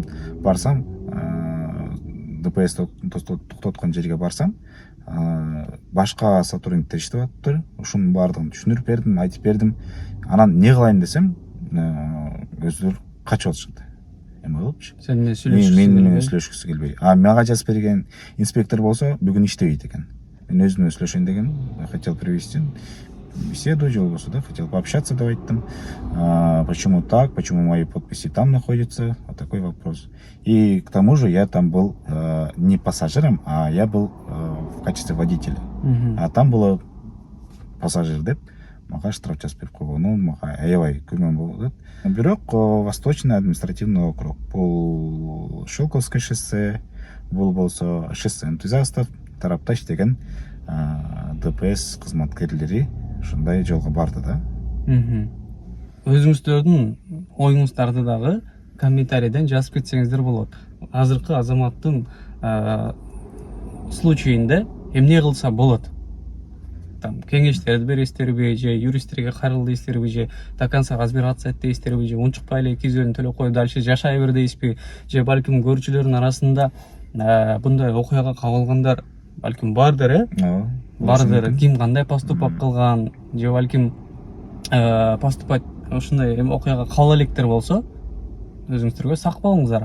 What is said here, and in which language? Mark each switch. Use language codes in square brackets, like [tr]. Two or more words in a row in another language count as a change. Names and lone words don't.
[ky] Барсам, ДПС токтоткон жерге барсам, башка сотрудниктер иштеп атыптыр. Ушунун баардыгын түшүндүрүп бердим, айтып бердим. Анан эмне кылайын десем, өздөрү качып атышты. Эме болупчу. Сен менен сүйлөшкүсү келбей. Мага жазып берген инспектор болсо бүгүн иштебейт экен. Мен өзүмө сүйлөшөйүн деген, [ru] хотел привести. беседу [ky] же болбосо да, [ru] хотел пообщаться, [ky] деп айттым. [ru] Почему так, почему мои подписи там находятся, вот такой вопрос. И к тому же я там был не пассажиром, а я был в качестве водителя. А там было пассажир [ky] деп мага штраф жазып берип койгону мага аябай күмөн болду. Бирок Восточный административный округ, бул Щелковское шоссе, бул болсо шоссе энтузиастов тарапта иштеген ДПС кызматкерлери ушундай жолго барды да. Өзүңүздөрдүн оюңуздарды дагы комментарийден жазып кетсеңиздер болот. Азыркы азаматтын случайында эмне кылса болот? Там кеңештерди бересиздерби же юристтерге кайрыл дейсиздерби же [ru] до конца разбираться [ky] эт дейсиздерби же унчукпай эле 200 өлүн төлөп коюп дальше жашай бер дейсизби же балким көрүүчүлөрдүн арасында мындай окуяга кабылгандар балким бардыр, бардыр, ким кандай поступок кылган же балким поступать ушундай окуяга кабыл электер болсо өзүңүздөргө сак болуңуздар.